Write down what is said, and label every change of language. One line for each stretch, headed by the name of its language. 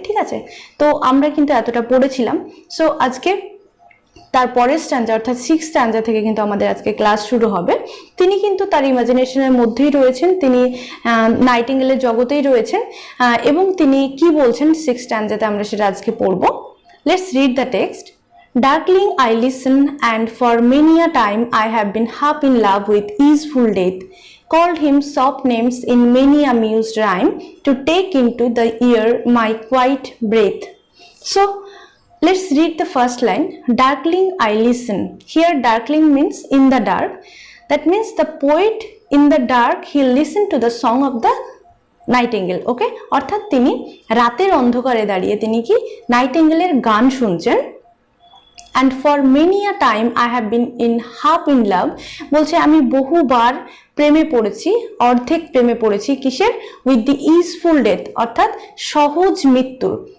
Bangla: ঠিক আছে, তো আমরা কিন্তু এতটা পড়েছিলাম। সো আজকে তার পরের স্ট্যাঞ্জা অর্থাৎ 6th স্ট্যাঞ্জা থেকে কিন্তু আমাদের আজকে ক্লাস শুরু হবে। তিনি কিন্তু তার ইমাজিনেশনের মধ্যেই রয়েছেন, তিনি নাইটিঙ্গেলের জগতেই রয়েছেন, এবং তিনি কি বলছেন 6th স্ট্যাঞ্জাতে আমরা সেটা আজকে পড়বো।
English: Let's read the text. Darkling I listen, and for many a time I have been half in love with easeful death, called him soft names in many a mused rhyme, to take into the ear my quiet breath. So, let's read the first line. Darkling I listen. Here darkling means in the dark. That means the poet in the dark, he listened to the song of the nightingale.
Bangla: ওকে, অর্থাৎ তিনি রাতের অন্ধকারে দাঁড়িয়ে তিনি কি নাইটিঙ্গেলের গান শুনছেন।
English: and for many a time I have been half in love,
Bangla: বলছে আমি বহুবার প্রেমে পড়েছি, অর্ধেক প্রেমে পড়েছি। কিসের?
English: with the easeful death,
Bangla: অর্থাৎ সহজ মৃত্যুর।